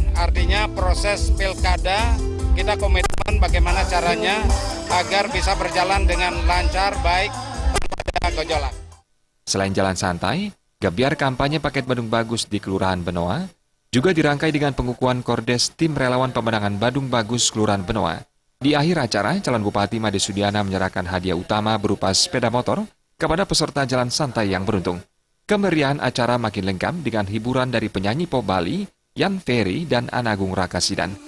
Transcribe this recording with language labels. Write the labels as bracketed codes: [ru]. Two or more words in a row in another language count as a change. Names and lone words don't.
[id] Artinya proses pilkada kita komitmen bagaimana caranya agar bisa berjalan dengan lancar, baik, tanpa ada gejolak. Selain jalan santai, gebiar kampanye Paket Badung Bagus di Kelurahan Benoa juga dirangkai dengan pengukuhan kordes tim relawan pemenangan Badung Bagus Kelurahan Benoa. Di akhir acara, calon Bupati Made Sudiana menyerahkan hadiah utama berupa sepeda motor kepada peserta jalan santai yang beruntung. Kemeriahan acara makin lengkap dengan hiburan dari penyanyi pop Bali, Yan Ferry dan Anagung Rakasidan.